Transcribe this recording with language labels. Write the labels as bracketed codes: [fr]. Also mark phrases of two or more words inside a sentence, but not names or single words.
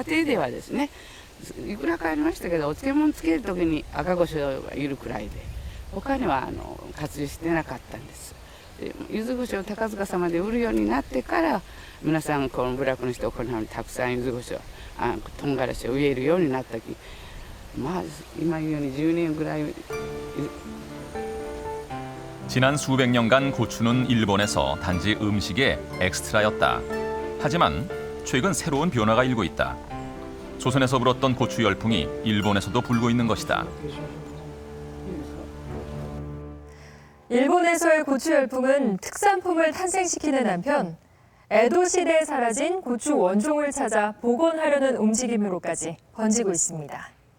[ja] 家庭ではですね、いくらかありましたけど、お漬物つけるときに赤胡椒がいるくらいで、他には活用してなかったんです。で柚子胡椒を高塚様で売るようになってから、皆さんこの部落の人この辺にたくさん柚子胡椒唐辛子を植えるようになったき、まあ今言うように10年ぐらい。 [ko] 지난 수백 년간 고추는 일본에서 단지 음식의 엑스트라였다. 하지만 최근 새로운 변화가 일고 있다. 조선에서 불었던 고추 열풍이 일본에서도 불고 있는 것이다. 일본에서의 고추 열풍은 특산품을 탄생시키는 한편 에도 시대에 사라진 고추 원종을 찾아 복원하려는 움직임으로까지 번지고 있습니다.